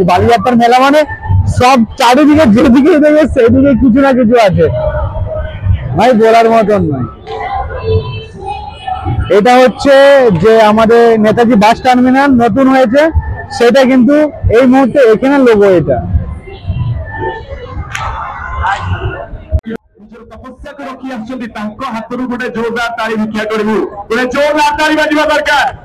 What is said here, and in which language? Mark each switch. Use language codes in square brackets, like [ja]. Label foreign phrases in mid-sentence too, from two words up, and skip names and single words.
[bn] বালিযাত্রার মেলা মানে সব চারিদিকে যেদিকে দেখবে সেদিকে কিছু না কিছু আছে ভাই, বলার মতন নয়। এটা হচ্ছে যে আমাদের নেতাজি বাস টার্মিনাল নতুন হয়েছে, সেটা কিন্তু এই মুহূর্তে এখানে লোগো। এটা [or] ତପସ୍ୟାକୁ ରଖି ଆସୁଛନ୍ତି, ତାଙ୍କ ହାତରୁ ଗୋଟେ ଜୋରଦାର ତାଳି ଭିକ୍ଷା କରିବୁ, ଗୋଟେ ଜୋରଦାର ତାଳି ବାଜିବା ଦରକାର।